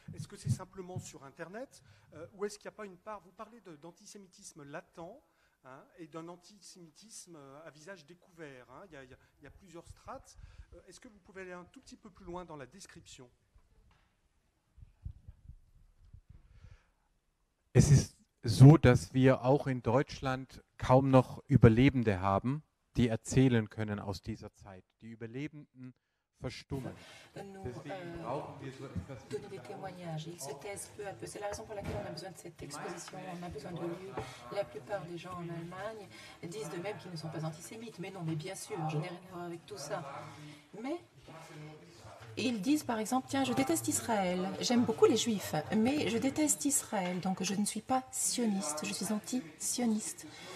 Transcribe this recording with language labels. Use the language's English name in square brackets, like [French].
[French] Est-ce que c'est simplement sur Internet ou est-ce qu'il n'y a pas une part, vous parlez d'antisémitisme latent, et d'un antisémitisme à visage découvert. Il y a plusieurs strates. Est-ce que vous pouvez aller un tout petit peu plus loin dans la description? [German] Es ist so, dass wir auch in Deutschland kaum noch Überlebende haben, die erzählen können aus dieser Zeit. Die Überlebenden verstummen. Deswegen brauchen wir so etwas. [French] Donner des témoignages, ils se taisent peu à peu. C'est la raison pour laquelle on a besoin de cette exposition, on a besoin de lieux. La plupart des gens en Allemagne disent d'eux-mêmes qu'ils ne sont pas antisémites. Mais non, mais bien sûr, je n'ai rien à voir avec tout ça. Mais ils disent par exemple, tiens, je déteste Israël, j'aime beaucoup les juifs, mais je déteste Israël, donc je ne suis pas sioniste, je suis anti-sioniste.